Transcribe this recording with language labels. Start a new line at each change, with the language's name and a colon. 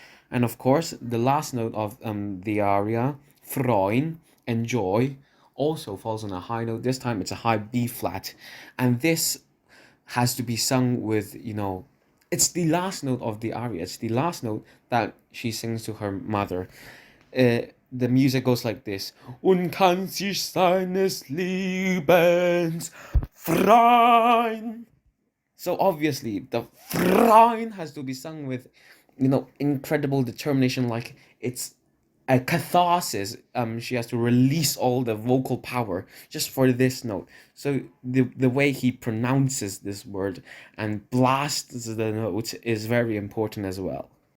English: And of course, the last note of the aria, freuen, enjoy, also falls on a high note. This time it's a high B flat. And this has to be sung with, it's the last note of the aria. It's the last note that she sings to her mother. The music goes like this.
German: "Und kann sich seines Lebens freuen."
English: So obviously, the freuen has to be sung with, incredible determination, like it's a catharsis. She has to release all the vocal power just for this note. So the way he pronounces this word and blasts the note is very important as well.